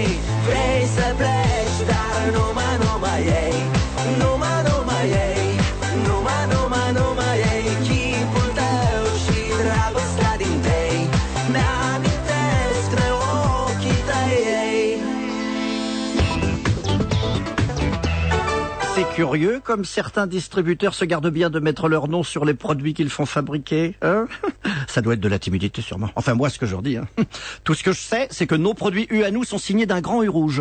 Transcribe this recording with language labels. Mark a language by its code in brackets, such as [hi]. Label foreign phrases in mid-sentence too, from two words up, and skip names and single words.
[ro] Vrei să pleci, dar numai ei, numai ei, numai ei, chipul tău și dragostea din tei, mi-amintesc de ochii tăi, ei. [fr] C'est curieux, comme certains distributeurs se gardent bien de mettre leur nom sur les produits qu'ils font fabriquer. Hein? Ça doit être de la timidité sûrement. Enfin moi, ce que je redis. Hein. Tout ce que je sais, c'est que nos produits U à nous sont signés d'un grand U rouge.